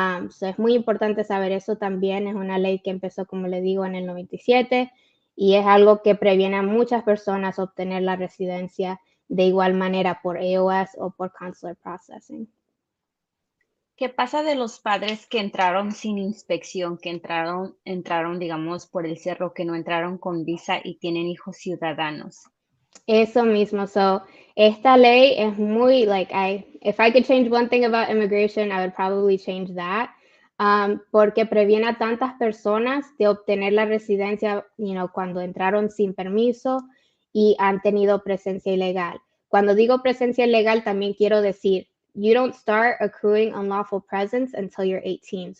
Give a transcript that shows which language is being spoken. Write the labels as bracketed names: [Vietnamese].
[Spanish] So es muy importante saber eso también. Es una ley que empezó, como le digo, en el 97 y es algo que previene a muchas personas obtener la residencia de igual manera por AOS o por consular processing. ¿Qué pasa de los padres que entraron sin inspección, que entraron, digamos, por el cerro, que no entraron con visa y tienen hijos ciudadanos? Eso mismo. [English] So, [Spanish] esta ley es muy, [English] like, if I could change one thing about immigration, I would probably change that. [Spanish] Porque previene a tantas personas de obtener la residencia, cuando entraron sin permiso y han tenido presencia ilegal. Cuando digo presencia ilegal, también quiero decir, [English] you don't start accruing unlawful presence until you're 18.